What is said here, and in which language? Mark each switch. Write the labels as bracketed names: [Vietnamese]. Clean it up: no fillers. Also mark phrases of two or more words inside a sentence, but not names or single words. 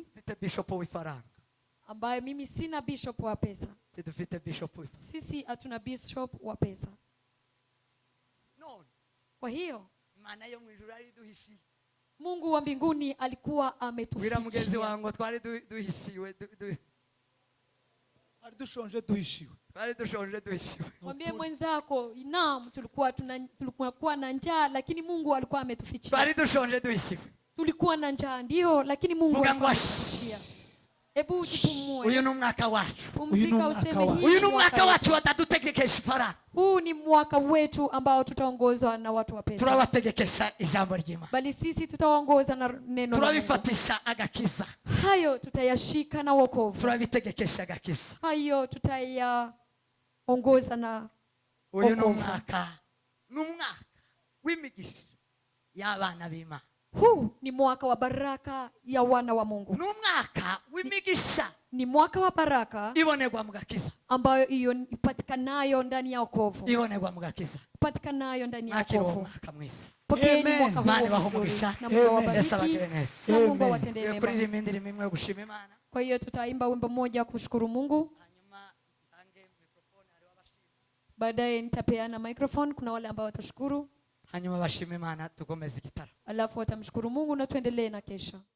[Kinyarwanda] Bishop wa faranga. [Swahili] Ambaye mimi sina bishop wa pesa. Sisi hatuna bishop wa pesa. Kwa hiyo Mungu wa mbinguni alikuwa ametufichia. [Kinyarwanda] Wira mugezi wangu twari duhishiwe. Dushonje duhishiwe. Twari dushonje duhishiwe. [Swahili] Mwambie mwenzako, naam tulikuwa na njaa lakini Mungu alikuwa ametufichia. [Kinyarwanda] Twari dushonje duhishiwe. [Swahili] Tulikuwa na njaa ndio lakini Mungu alikuwa ametufichia. Hebu jipumue. [Kinyarwanda] Uyu ni umwaka wacu. [Swahili] Pumzika useme hii. [Kinyarwanda] Uyu ni umwaka wacu watadutegekesha ifaranga. [Swahili] Huu ni mwaka wetu ambao tutaongozwa na watu wa pesa. [Kinyarwanda] Turabategekesha ijambo ry'Imana. [Swahili] Bali sisi tutaongoza na neno la Mungu. [Kinyarwanda] Turabifatisha agakiza. [Swahili] Hayo tutayashika na wokovu. [Kinyarwanda] Turabitegekesha agakiza. [Swahili] Hayo tutayaongoza na [Kinyarwanda] uyu ni umwaka w'imigisha y'abana b'Imana. [Swahili] Huu ni mwaka wa baraka ya wana wa Mungu. [Kinyarwanda] Ni umwaka w'imigisha. [Swahili] Ni mwaka wa baraka [Kinyarwanda] ibonerwa mu gakiza. [Swahili] Ambayo hiyo ipatikanayo ndani ya wokovu. [Kinyarwanda] Ibonerwa mu gakiza. [Swahili] Ipatikanayo ndani ya wokovu. [Kinyarwanda] Mwaka mwiza. [Swahili] Pokeeni mwaka huu. [Kinyarwanda] Mani bahumugisha. [Swahili] Na Mungu awabariki. Na Mungu awatendee mema. [Kinyarwanda] Kuri imindiri mimwe gushima Imana. [Swahili] Kwa hiyo tutaimba wimbo mmoja kushukuru Mungu. Baadaye nitapeana microphone, kuna wale ambao watashukuru. [Kinyarwanda] Hanyuma bashime Imana tukomeze igitara. [Swahili] Alafu watamshukuru Mungu na tuendelee na kesha.